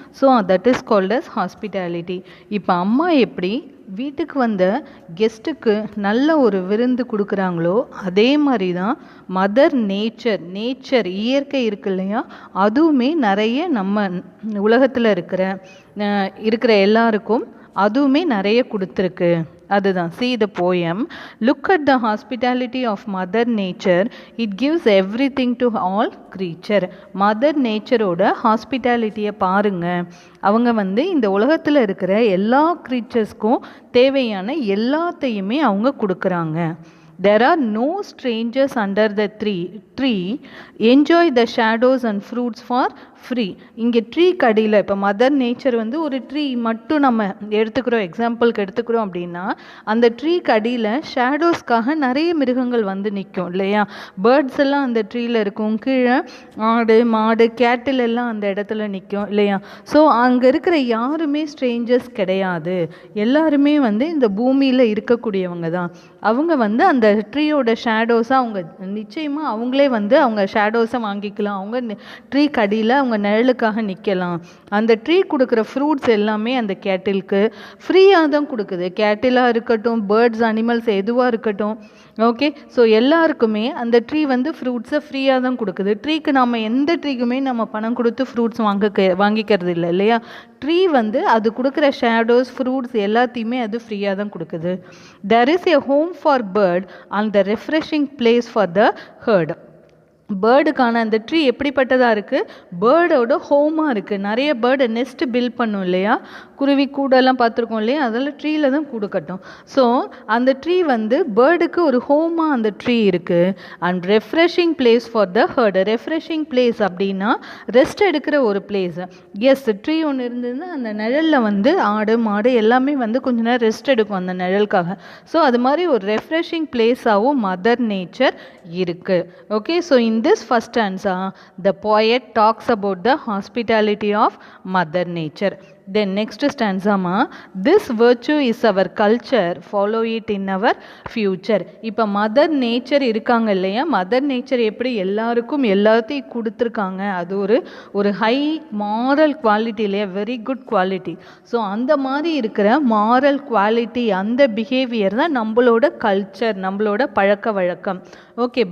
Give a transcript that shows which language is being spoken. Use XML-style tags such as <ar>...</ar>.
<en>So that is called as hospitality.</en> <ta>இப்போ அம்மா எப்படி வீட்டுக்கு வந்த கெஸ்ட்டுக்கு நல்ல ஒரு விருந்து கொடுக்குறாங்களோ அதே மாதிரி தான் மதர் நேச்சர் இயற்கை இருக்கு இல்லையா, அதுவுமே நிறைய நம்ம உலகத்தில் இருக்கிற எல்லாருக்கும் அதுவுமே நிறைய கொடுத்துருக்கு. அதுதான்.</ta> <en>See the poem. Look at the hospitality of Mother Nature. It gives everything to all creature.</en> <ta>Mother நேச்சரோட ஹாஸ்பிட்டாலிட்டியை பாருங்க. அவங்க வந்து இந்த உலகத்தில் இருக்கிற எல்லா க்ரீச்சர்ஸ்க்கும் தேவையான எல்லாத்தையுமே அவங்க கொடுக்குறாங்க.</ta> <en>There are no strangers under the tree. Enjoy the shadows and fruits for free.</en> <ta>இங்கே ட்ரீ கடியில் இப்போ மதர் நேச்சர் வந்து ஒரு ட்ரீ மட்டும் நம்ம எக்ஸாம்பிளுக்கு எடுத்துக்கிறோம் அப்படின்னா அந்த ட்ரீ கடியில் ஷேடோஸ்க்காக நிறைய மிருகங்கள் வந்து நிற்கும் இல்லையா? பேர்ட்ஸ் எல்லாம் அந்த ட்ரீயில் இருக்கும், கீழே ஆடு மாடு கேட்டில் எல்லாம் அந்த இடத்துல நிற்கும் இல்லையா? ஸோ அங்கே இருக்கிற யாருமே ஸ்ட்ரேஞ்சர்ஸ் கிடையாது. எல்லாருமே வந்து இந்த பூமியில் இருக்கக்கூடியவங்க தான். அவங்க வந்து அந்த ட்ரீயோட ஷேடோஸாக அவங்க நிச்சயமாக அவங்களே வந்து அவங்க ஷேடோஸை வாங்கிக்கலாம். அவங்க ட்ரீ கடியில் அவங்க நிழலுக்காக நிற்கலாம். அந்த ட்ரீ கொடுக்குற ஃப்ரூட்ஸ் எல்லாமே அந்த கேட்டிலுக்கு ஃப்ரீயாக தான் கொடுக்குது. கேட்டிலாக இருக்கட்டும், பேர்ட்ஸ் அனிமல்ஸ் எதுவாக இருக்கட்டும், ஓகே. ஸோ எல்லாருக்குமே அந்த ட்ரீ வந்து ஃப்ரூட்ஸை ஃப்ரீயாக தான் கொடுக்குது. ட்ரீக்கு நம்ம எந்த ட்ரீக்குமே நம்ம பணம் கொடுத்து ஃப்ரூட்ஸ் வாங்கிக்கிறது இல்லை இல்லையா? ட்ரீ வந்து அது கொடுக்குற ஷேடோஸ் ஃப்ரூட்ஸ் எல்லாத்தையுமே அது ஃப்ரீயாக தான் கொடுக்குது. There is a home for bird and the refreshing place for the herd. பேர்டுக்கான அந்த ட்ரீ எப்படிப்பட்டதாக இருக்குது? பேர்டோட ஹோமாக இருக்குது. நிறைய பேர்டு நெஸ்ட் பில்ட் பண்ணும் இல்லையா? குருவி கூடெல்லாம் பார்த்துருக்கோம் இல்லையா? அதெல்லாம் ட்ரீயில் தான் கூடு கட்டும். ஸோ அந்த ட்ரீ வந்து பேர்டுக்கு ஒரு ஹோமாக அந்த ட்ரீ இருக்குது.</ta> <en>And refreshing place for the herd. Refreshing place</en> <ta>அப்படின்னா ரெஸ்ட் எடுக்கிற ஒரு பிளேஸ். எஸ், ட்ரீ ஒன்று இருந்ததுன்னா அந்த நிழலில் வந்து ஆடு மாடு எல்லாமே வந்து கொஞ்ச நேரம் ரெஸ்ட் எடுக்கும் அந்த நிழலுக்காக. ஸோ அது மாதிரி ஒரு ரெஃப்ரெஷிங் பிளேஸாகவும் மதர் நேச்சர் இருக்குது. Okay.</ta> <en>So in this first stanza, the poet talks about the hospitality of Mother Nature. Then next stanza this virtue is our culture, follow it in our future.</en> <ta>இப்போ mother nature இருக்காங்க இல்லையா? Mother nature எப்படி எல்லாருக்கும் எல்லாத்தையும் கொடுத்துருக்காங்க. அது ஒரு high moral quality இல்லையா? Very good quality. ஸோ அந்த மாதிரி இருக்கிற மாரல் குவாலிட்டி, அந்த பிஹேவியர் தான் நம்மளோட கல்ச்சர், நம்மளோட பழக்க வழக்கம். ஓகே.</ta>